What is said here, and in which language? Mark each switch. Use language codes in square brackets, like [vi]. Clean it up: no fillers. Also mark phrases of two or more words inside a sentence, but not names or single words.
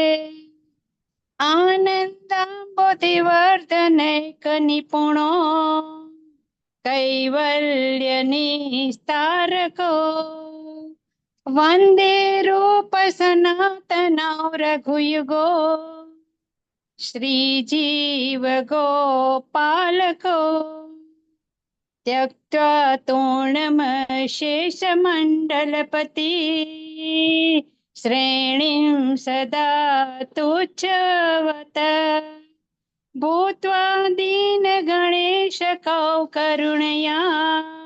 [sa] आनन्दाम्बोधिवर्धनैक निपुणौ, कैवल्य निस्तारकौ, वन्दे रूप सनातनौ रघुयुगौ, श्रीजीव गोपालकौ, त्यक्त्वा तूर्णमशेषमण्डलपति, श्रेणीं सदा तुच्छवत, भूत्वा दीनगणेश कौ करुणया,